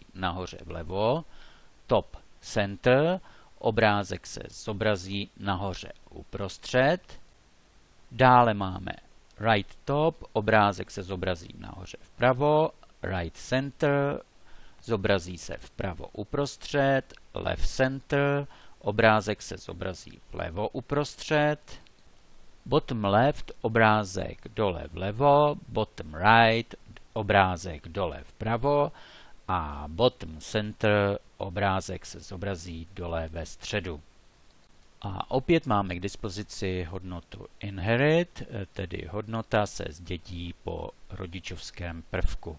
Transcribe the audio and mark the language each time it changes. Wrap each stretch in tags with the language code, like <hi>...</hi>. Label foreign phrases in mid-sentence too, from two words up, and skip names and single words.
<cs>nahoře vlevo,</cs> <en>top center,</en> <cs>obrázek se zobrazí nahoře uprostřed, dále máme right top, obrázek se zobrazí nahoře vpravo,</cs> <en>right center,</en> <cs>zobrazí se vpravo uprostřed,</cs> <en>left center,</en> <cs>obrázek se zobrazí vlevo uprostřed,</cs> <en>bottom left,</en> <cs>obrázek dole vlevo,</cs> <en>bottom right,</en> <cs>obrázek dole vpravo a</cs> <en>bottom center,</en> <cs>obrázek se zobrazí dole ve středu. A opět máme k dispozici hodnotu Inherit, tedy hodnota se zdědí po rodičovském prvku.</cs>